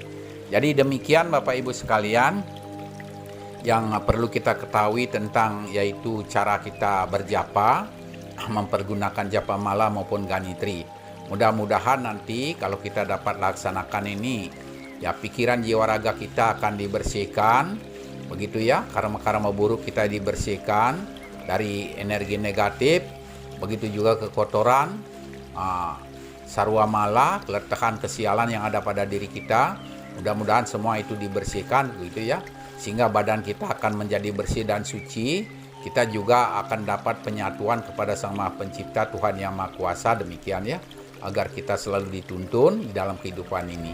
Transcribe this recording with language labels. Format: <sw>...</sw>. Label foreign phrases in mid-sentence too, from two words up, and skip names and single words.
<id>Jadi demikian Bapak Ibu sekalian yang perlu kita ketahui tentang yaitu cara kita berjapa mempergunakan japa mala maupun ganitri. Mudah-mudahan nanti kalau kita dapat laksanakan ini ya, pikiran jiwa raga kita akan dibersihkan begitu ya, karma-karma buruk kita dibersihkan dari energi negatif, begitu juga kekotoran, sarwa mala, keletakan kesialan yang ada pada diri kita. Mudah-mudahan semua itu dibersihkan begitu ya, sehingga badan kita akan menjadi bersih dan suci. Kita juga akan dapat penyatuan kepada Sang Maha Pencipta Tuhan Yang Maha Kuasa. Demikian ya, agar kita selalu dituntun di dalam kehidupan ini.</id>